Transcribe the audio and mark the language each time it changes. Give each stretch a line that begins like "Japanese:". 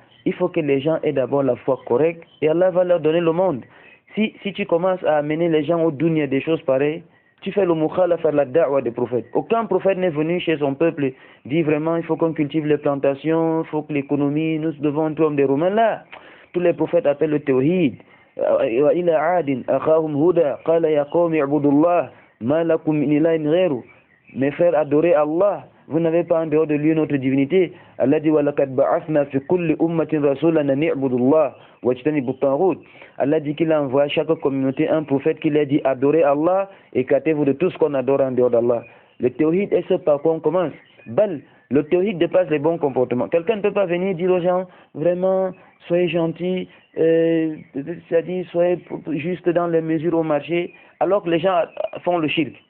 French: Il faut que les gens aient d'abord la foi correcte et Allah va leur donner le monde. Si tu commences à amener les gens au dunya des choses pareilles, tu fais le mukhalaf à la da'wa des prophètes. Aucun prophète n'est venu chez son peuple dit vraiment il faut qu'on cultive les plantations, il faut que l'économie, nous devons être comme des Romains. Là, tous les prophètes appellent le tawhid.
Arabic: وإلى عاد أخاهم هدى قال يا قوم اعبدوا الله ما لكم من إله غيره.
French: Mes frères, adorez Allah. Vous n'avez pas en dehors de lui notre divinité. Allah dit
Arabic: وَلَقَدْ بَعَثْنَا فِي كُلِّ أُمَّةٍ رَسُولًا أَنِ اعْبُدُوا اللَّهَ وَاجْتَنِبُوا الطَّاغُوتَ.
French: Allah dit qu'il a envoyé à chaque communauté un prophète qui leur dit adorez Allah et écartez-vous de tout ce qu'on adore en dehors d'Allah. Le tawhid est ce par quoi on commence. Le tawhid dépasse les bons comportements. Quelqu'un ne peut pas venir dire aux gens vraiment soyez gentils, c'est-à-dire soyez juste dans les mesures au marché, alors que les gens font le shirk.